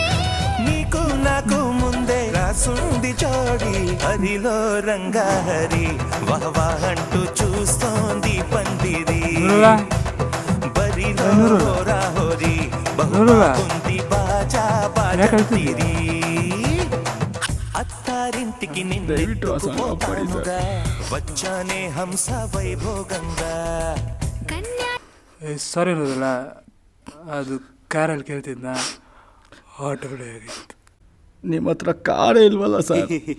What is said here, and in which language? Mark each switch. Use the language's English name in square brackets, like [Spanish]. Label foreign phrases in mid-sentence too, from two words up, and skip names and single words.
[Telugu] నీకు నాకు ముందే రాసుంది జోడి హరిలో రంగాహరి వహవా అంటూ చూస్తోంది పందిరి బరిలో రాహోరి బహుకుంది బాజా బాజంతిరి అత్తారింటికి నిన్నెత్తుకుపోతానుగా వచ్చానే హంస వైభోగంగా కన్యా [Kannada] ಸಾರಿ ಅನ್ನೋದಲ್ಲ, ಅದು ಕಾರಲ್ಲಿ ಕೇಳ್ತಿದ್ನ, ಆಟೋ ಆಗಿತ್ತು. ನಿಮ್ಮ ಹತ್ರ ಕಾರೇ ಇಲ್ವಲ್ಲ ಸರ್?